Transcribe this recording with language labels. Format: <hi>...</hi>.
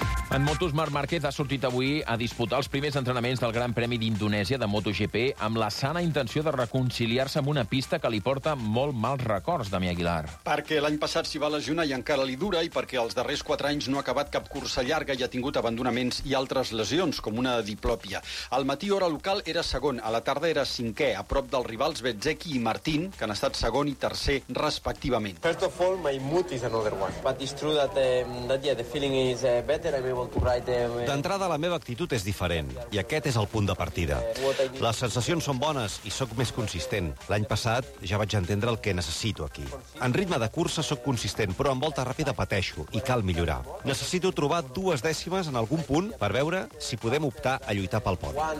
<ca>En motos, Marc Márquez ha sortit avui a disputar els primers entrenaments del Gran Premi d'Indonèsia de MotoGP amb la sana intenció de reconciliar-se amb una pista que li porta molt mals records, Dami Aguilar. Perquè l'any passat s'hi va lesionar i encara li dura, i perquè els darrers 4 anys no ha acabat cap cursa llarga i ha tingut abandonaments i altres lesions, com una diplòpia. Al matí, hora local, era segon. A la tarda era cinquè, a prop dels rivals Bezzecchi i Martín, que han estat segon i tercer, respectivament.</ca> <en>First of all, my mood is another one. But it's true that, that yeah, the feeling is better, I mean...</en> <ca>D'entrada, la meva actitud és diferent, i aquest és el punt de partida. Les sensacions són bones i sóc més consistent. L'any passat ja vaig entendre el que necessito aquí. En ritme de cursa sóc consistent, però en volta ràpida pateixo i cal millorar. Necessito trobar 2 dècimes en algun punt per veure si podem optar a lluitar pel podi.</ca>